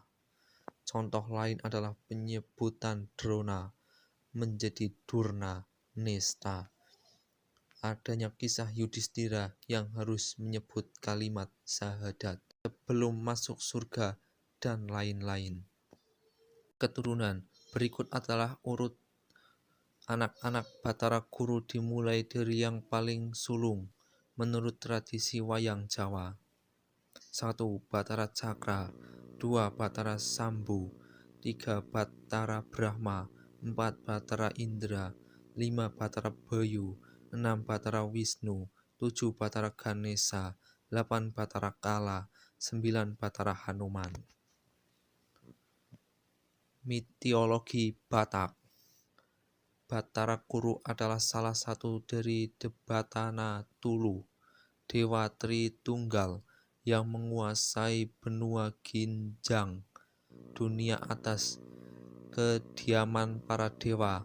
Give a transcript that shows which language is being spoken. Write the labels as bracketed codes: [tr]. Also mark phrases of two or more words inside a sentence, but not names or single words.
[id] Contoh lain adalah penyebutan Drona menjadi Durna Nesta, adanya kisah Yudhistira yang harus menyebut kalimat syahadat sebelum masuk surga, dan lain-lain. Keturunan berikut adalah urut anak-anak Batara Guru dimulai dari yang paling sulung menurut tradisi wayang Jawa. 1. Batara Cakra, 2. Batara Sambu, 3. Batara Brahma, 4. Batara Indra, 5. Batara Bayu, 6. Batara Wisnu, 7. Batara Ganesha, 8. Batara Kala, 9. Batara Hanuman. Mitologi Batak. Batara Guru adalah salah satu dari Debatana Tulu, Dewa Tritunggal yang menguasai benua Ginjang, dunia atas, kediaman para dewa.